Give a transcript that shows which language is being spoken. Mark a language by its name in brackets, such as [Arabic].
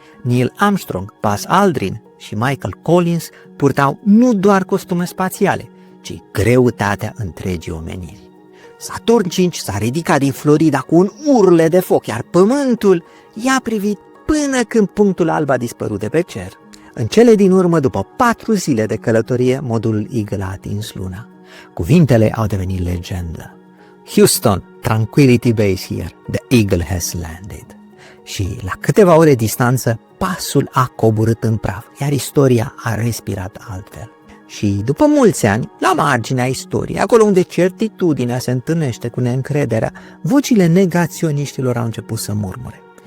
[Romanian] Neil Armstrong, Buzz Aldrin și Michael Collins purtau nu doar costume spațiale, ci greutatea întregii omeniri. Saturn 5 s-a ridicat din Florida cu un urle de foc, iar Pământul i-a privit până când punctul alb a dispărut de pe cer. În cele din urmă, după 4 zile de călătorie, modulul Eagle a atins Luna. Cuvintele au devenit legendă. [English] Houston, tranquility base here, the Eagle has landed. [Romanian] Și la câteva ore distanță, pasul a coborât în praf, iar istoria a respirat altfel. Și după mulți ani, la marginea istoriei, acolo unde certitudinea se întâlnește cu neîncrederea, vocile negaționiștilor au început să murmure.